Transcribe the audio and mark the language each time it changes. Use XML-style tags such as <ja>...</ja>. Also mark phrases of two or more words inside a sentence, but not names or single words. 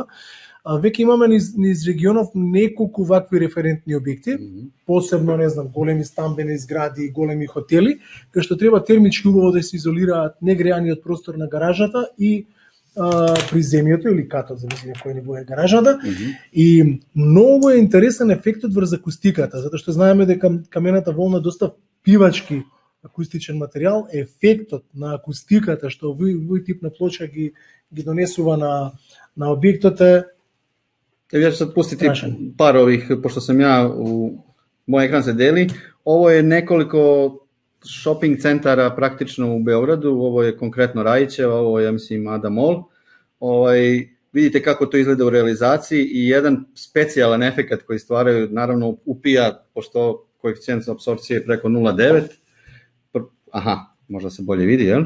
<mk>Веќе имаме низ регионов неколку вакви референтни објекти, посебно, не знам, големи стамбени згради, големи хотели, кај што треба термички убаво да се изолираат негреаниот простор на гаражата и приземјето или катот, зависи кој ни е гаражата. И многу е интересен ефектот врз акустиката, затоа што знаеме дека камената волна доста пивачки акустичен материјал, ефектот на акустиката што овој тип на плоча ги донесува на објектот е</mk> <sr>Ja ću sad pustiti par ovih, pošto sam ja, moj ekran se deli, ovo je nekoliko shopping centara praktično u Beogradu, ovo je konkretno Rajićeva, ovo je, ja mislim, Ada Mall. vidite kako to izgleda u realizaciji i jedan specijalan efekat koji stvaraju, naravno upija, pošto koeficijent apsorpcije je preko 0,9, možda se bolje vidi, jel?</sr>